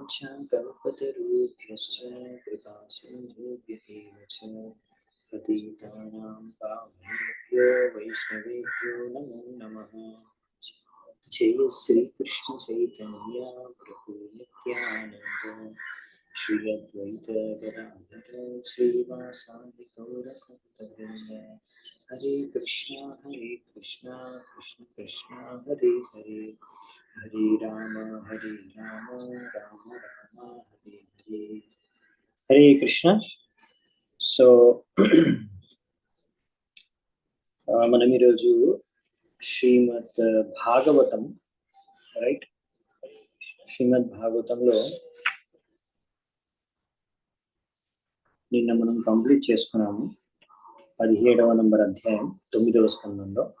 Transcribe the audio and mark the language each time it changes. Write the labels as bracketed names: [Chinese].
[Sanskrit] वाञ्छाकल्पतरुभ्यश्च कृपासिन्धुभ्यः च पतितानां पावनेभ्यो वैष्णवेभ्यो नमो नमः। जय श्री कृष्ण चैतन्य प्रभु नित्यानंद श्री अद्वैत गदाधर श्रीवासादि गौरभक्तवृंद। हरे कृष्णा कृष्ण कृष्ण हरे हरे हरे राम राम राम हरे हरे। हरे कृष्ण. [Telugu] సో మనం ఈరోజు శ్రీమద్ భాగవతం, రైట్, శ్రీమద్ భాగవతంలో నిన్న మనం కంప్లీట్ చేసుకున్నాము 17వ నంబర్ అధ్యాయం 9వ స్కందంలో.